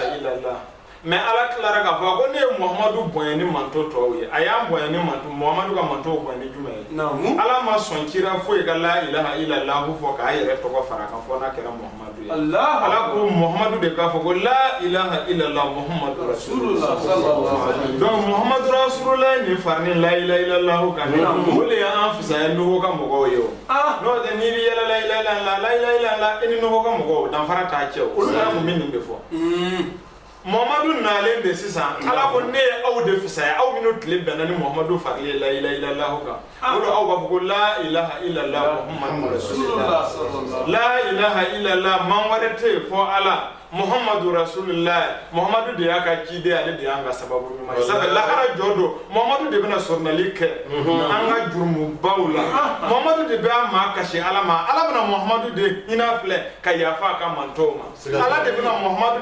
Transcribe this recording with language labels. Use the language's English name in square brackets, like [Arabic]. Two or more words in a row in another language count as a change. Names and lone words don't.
[Bambara] illallah mais ala tilara k'a fɔ ko ne ye muhamadu bonya ni manto tɔw ye a y'an bonya ni manto muhamadu ka manto bonya ni jumɛn ye ala ma sɔn kira foyi ka [Arabic] لا إله إلا الله [Bambara] fɔ k'a yɛrɛ tɔgɔ fara kan fɔ n'a kɛra muhamadu ye ala ko muhamadu de k'a fɔ ko [Arabic] لا إله إلا الله محمد رسول الله [Bambara] donc [Arabic] محمد رسول الله [Bambara] ni fari ni [Arabic] لا إله إلا الله [Bambara] kan o de y'an fisaya nuhu ka mɔgɔw ye o n'o tɛ n'i bɛ yɛlɛ [Arabic] لا إله إلا الله [Bambara] i ni nuhu ka mɔgɔw danfara t'a cɛ o olu yɛrɛ kun bɛ nin de fɔ muhamadu nalen de sisan ala ko ne ye aw de fisaya aw minnu tile bɛnna ni muhamadu farili ye [Arabic] لا إله إلا الله [Bambara] kan o de aw b'a fɔ ko [Arabic] لا إله إلا الله محمد رسول الله لا إله إلا الله [Bambara] man wɛrɛ tɛ yen fɔ ala [Arabic] محمد رسول الله [Bambara] muhammadu de y'a ka ciden ale de y'an ka sababu ɲuman ye sabu lahara jɔ don muhammadu de bɛna sɔrɔnali kɛ an ka jurumubaw la muhammadu de bɛ an maa kasi ala ma ala bɛna muhammadu de hinɛ filɛ ka yafa a ka mantow ma ala de bɛna muhammadu